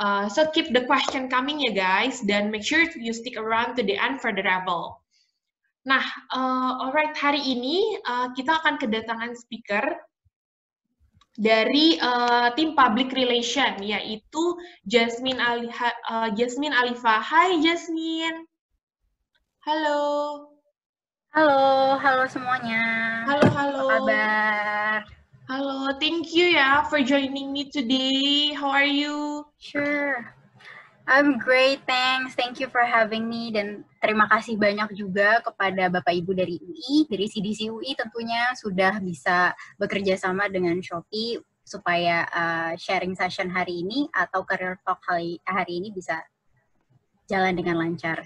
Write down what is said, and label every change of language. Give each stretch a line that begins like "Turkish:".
English: So keep the question coming ya guys, dan make sure you stick around to the end for the raffle.
Indonesian: Nah, alright, hari ini kita akan kedatangan speaker dari tim public relation, yaitu Jasmine Alifa. Hai Jasmine. Halo. Halo semuanya. Halo. Apa kabar?
English: Halo, thank you ya for joining me today. How are you? Sure. I'm great, thanks. Thank you for having me,
Indonesian: dan terima kasih banyak juga kepada Bapak Ibu dari UI, dari CDC UI tentunya sudah bisa bekerja sama dengan Shopee supaya sharing session hari ini atau career talk hari ini bisa jalan dengan lancar.